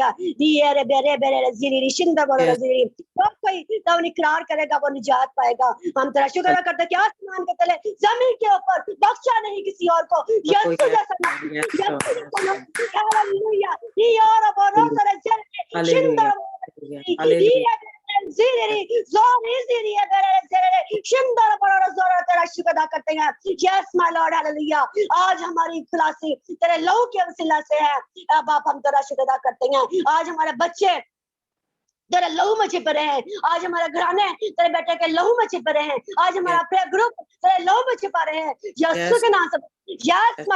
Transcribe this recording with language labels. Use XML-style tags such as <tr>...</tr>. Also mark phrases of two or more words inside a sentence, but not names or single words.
<hi>Diere bere bere ziri shinda boro ziri. सब कोई तो इकरार करेगा वो निजात पाएगा हम तेरा शुक्र अदा करते हैं कि आसमान के तले जमीन के ऊपर बख्शा नहीं किसी और को यीशु जैसा हालेलुया ये और बरो सरे शिंदा ज़िरी ज़ोरी ज़िरी बरे शिंदर बरो ज़ोर तेरा शुक्र अदा करते हैं</hi> <en>yes my lord</en> <hi>हालेलुया आज हमारी खलासी तेरे लहू के वसीला से है अब आप हम तेरा शुक्र अदा करते हैं आज हमारे बच्चे तेरे लहू में छिप रहे हैं आज हमारे घराने तेरे बेटे के लहू में छिप रहे हैं आज हमारा</hi> <en>prayer group</en> <hi>तेरे लहू में छिपा रहे हैं यीशु के नाम से</hi> <en>yes my</en>